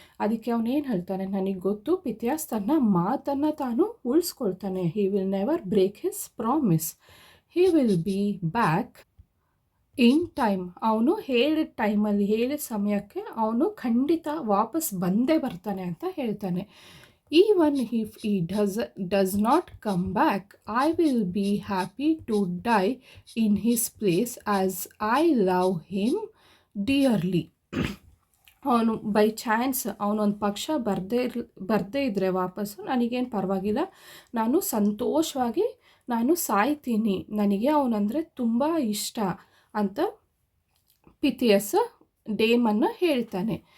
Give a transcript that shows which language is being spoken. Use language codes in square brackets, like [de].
[kn] ಅದಕ್ಕೆ ಅವನೇನು ಹೇಳ್ತಾನೆ, ನನಗೆ ಗೊತ್ತು ಪಿಥಿಯಾಸ್ ತನ್ನ ಮಾತನ್ನು ತಾನು ಉಳಿಸ್ಕೊಳ್ತಾನೆ. [en] He will never break his promise. He will be back in time. [kn] ಅವನು ಹೇಳಿದ ಟೈಮಲ್ಲಿ, ಹೇಳಿದ ಸಮಯಕ್ಕೆ ಅವನು ಖಂಡಿತ ವಾಪಸ್ ಬಂದೇ ಬರ್ತಾನೆ ಅಂತ ಹೇಳ್ತಾನೆ. [en] Even if he does not come back, I will be happy to die in his place as I love him dearly. [kn] ಅವನು ಬೈ ಚಾನ್ಸ್ ಅವನೊಂದು ಪಕ್ಷ ಬರದೇ ಇದ್ದರೆ ವಾಪಸ್ಸು ನನಗೇನು ಪರವಾಗಿಲ್ಲ, ನಾನು ಸಂತೋಷವಾಗಿ ನಾನು ಸಾಯ್ತೀನಿ, ನನಗೆ ಅವನಂದರೆ ತುಂಬ ಇಷ್ಟ ಅಂತ ಪಿಥಿಯಸ್ ಡೇಮನ್ನ ಹೇಳ್ತಾನೆ.